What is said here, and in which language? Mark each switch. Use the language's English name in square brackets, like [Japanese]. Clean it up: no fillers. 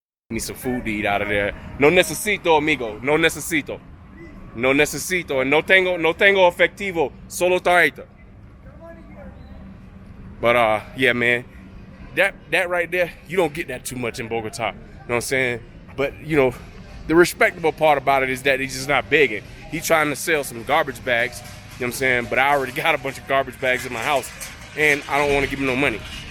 [English] Me some food to eat out of there. [Spanish] No necesito, amigo. No necesito. No necesito. And no tengo efectivo. Solo tarjeta. [English] But yeah, man. That right there, you don't get that too much in Bogota. You know what I'm saying? But the respectable part about it is that he's just not begging. He's trying to sell some garbage bags. You know what I'm saying? But I already got a bunch of garbage bags in my house, and I don't want to give him no money.